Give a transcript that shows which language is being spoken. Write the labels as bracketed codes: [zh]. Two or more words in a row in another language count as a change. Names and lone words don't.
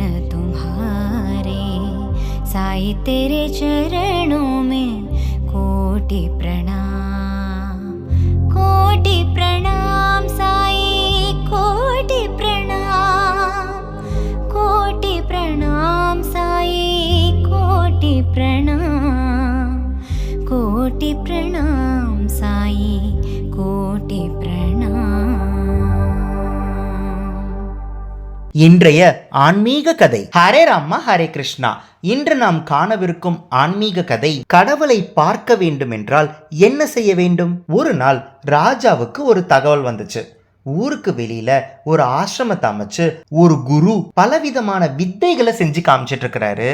[hi] तुम्हारे, साई तेरे चरणों में कोटि प्रणाम, कोटि प्रणाम साई, कोटि प्रणाम, कोटि प्रणाम साई, कोटि प्रणाम, कोटि प्रणाम साई, कोटि प्रणाम. [ta] இன்றைய ஆன்மீக கதை. ஹரே ராமா ஹரே கிருஷ்ணா. இன்று நாம் காணவிருக்கும் ஆன்மீக கதை, கடவுளை பார்க்க வேண்டும் என்றால் என்ன செய்ய வேண்டும்? ஒரு நாள் ராஜாவுக்கு ஒரு தகவல் வந்துச்சு. ஊருக்கு வெளியில ஒரு ஆசிரமத்தை அமைச்சு ஒரு குரு பலவிதமான வித்தைகளை செஞ்சு காமிச்சிட்டு இருக்கிறாரு.